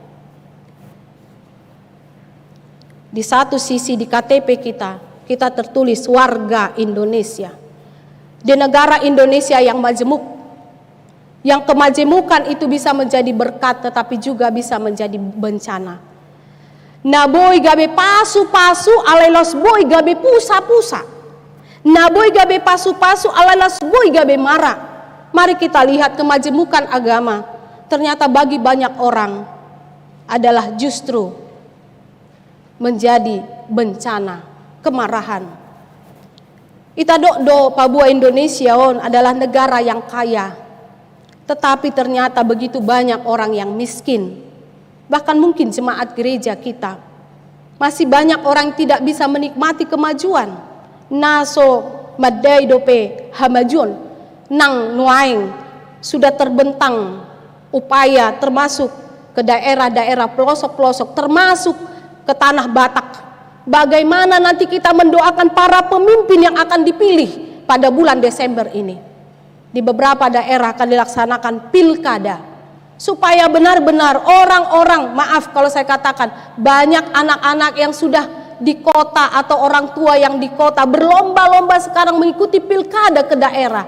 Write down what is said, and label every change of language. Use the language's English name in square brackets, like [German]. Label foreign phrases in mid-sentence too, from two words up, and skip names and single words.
[Indonesian] Di satu sisi di KTP kita tertulis warga Indonesia. Di negara Indonesia yang majemuk. Yang kemajemukan itu bisa menjadi berkat tetapi juga bisa menjadi bencana. [Batak Toba] Na boy gabe pasu-pasu alelos boy gabe pusa-pusa. Na boy gabe pasu-pasu alelos boy gabe mara. [Indonesian] Mari kita lihat kemajemukan agama. Ternyata bagi banyak orang adalah justru menjadi bencana, kemarahan. [Batak Toba] Ita do [Indonesian] Papua Indonesia adalah negara yang kaya, tetapi ternyata begitu banyak orang yang miskin. Bahkan mungkin jemaat gereja kita masih banyak orang yang tidak bisa menikmati kemajuan. [Batak Toba] Naso madai dope hamajuan nang nuaing [Indonesian] sudah terbentang upaya termasuk ke daerah-daerah pelosok-pelosok, termasuk ke tanah Batak. Bagaimana nanti kita mendoakan para pemimpin yang akan dipilih pada bulan Desember ini. Di beberapa daerah akan dilaksanakan pilkada, supaya benar-benar orang-orang, maaf kalau saya katakan, banyak anak-anak yang sudah di kota atau orang tua yang di kota berlomba-lomba sekarang mengikuti pilkada ke daerah.